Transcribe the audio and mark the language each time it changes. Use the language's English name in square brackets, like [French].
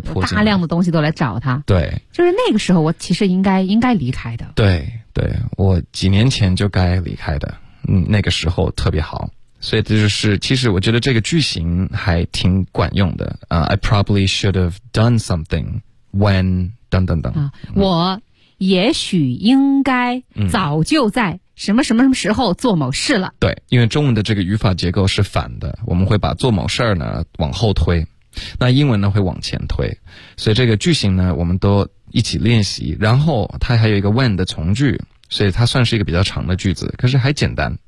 [Chinese] 泼进来，大量的东西都来找他。对，就是那个时候，我其实应该离开的。对，对，我几年前就该离开的，那个时候特别好。所以这就是，其实我觉得这个句型还挺管用的。 [English] I probably should have done something when [Chinese] 等等等。我也许应该早就在什么什么什么时候做某事了。对，因为中文的这个语法结构是反的，我们会把做某事儿呢往后推，那英文呢会往前推。所以这个句型呢，我们都一起练习。然后它还有一个 when 的从句，所以它算是一个比较长的句子，可是还简单。